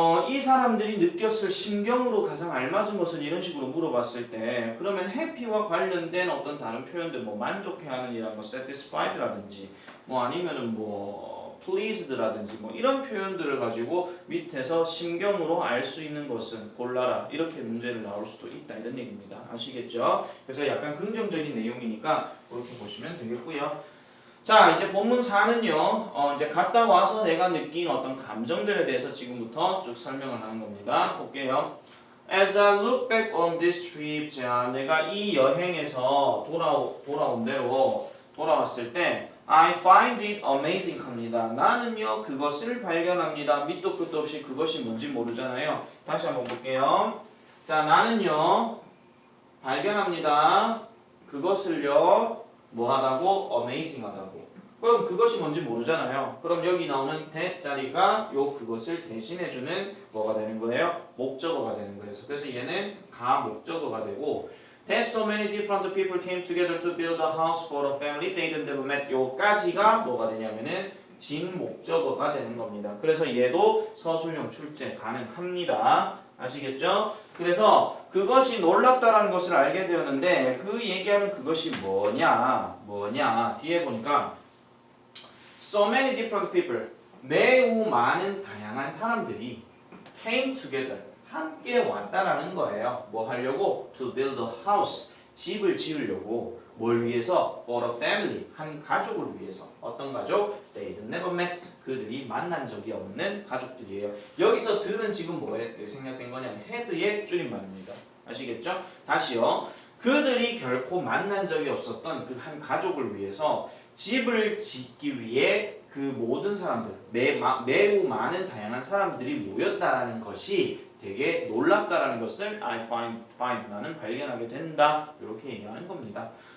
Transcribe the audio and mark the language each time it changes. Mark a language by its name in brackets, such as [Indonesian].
[Korean] 이 사람들이 느꼈을 심경으로 가장 알맞은 것은 이런 식으로 물어봤을 때 그러면 해피와 관련된 어떤 다른 표현들 뭐 만족해하는이라는 거 satisfied라든지 뭐 아니면은 뭐 pleased라든지 뭐 이런 표현들을 가지고 밑에서 심경으로 알 수 있는 것은 골라라 이렇게 문제를 나올 수도 있다 이런 얘기입니다. 아시겠죠? 그래서 약간 긍정적인 내용이니까 그렇게 보시면 되겠고요. 자, 이제 본문 4는요. 이제 갔다 와서 내가 느낀 어떤 감정들에 대해서 지금부터 쭉 설명을 하는 겁니다. 볼게요. [English] As I look back on this trip, [Korean] 자, 내가 이 여행에서 돌아온 대로 돌아왔을 때 [English] I find it amazing 합니다. [Korean] 나는요 그것을 발견합니다. 밑도 끝도 없이 그것이 뭔지 모르잖아요. 다시 한번 볼게요. 자, 나는요 발견합니다. 그것을요 뭐하다고? amazing하다고. 그럼 그것이 뭔지 모르잖아요. 그럼 여기 나오는 대자리가 요 그것을 대신해주는 뭐가 되는 거예요? 목적어가 되는 거예요. 그래서 얘는 가목적어가 되고 [English] That so many different people came together to build a house for a family they didn't ever met. [Korean] 요까지가 뭐가 되냐면은 진목적어가 되는 겁니다. 그래서 얘도 서술형 출제 가능합니다. 아시겠죠? 그래서 그것이 놀랍다라는 것을 알게 되었는데 그 얘기하는 그것이 뭐냐 뒤에 보니까 [English] so many different people [Korean] 매우 많은 다양한 사람들이 [English] came together [Korean] 함께 왔다라는 거예요. 뭐 하려고? [English] To build a house 집을 지으려고. [Korean] 뭘 위해서? [English] For a family [Korean] 한 가족을 위해서. 어떤 가족? [English] They never met [Korean] 그들이 만난 적이 없는 가족들이에요. 여기서 들은 지금 뭐에 생략된 거냐면 had의 줄임말입니다. 아시겠죠? 다시요. 그들이 결코 만난 적이 없었던 그 한 가족을 위해서 집을 짓기 위해 그 모든 사람들 매우 많은 다양한 사람들이 모였다라는 것이 되게 놀랍다라는 것을 [English] I find [Korean] 나는 발견하게 된다 이렇게 얘기하는 겁니다.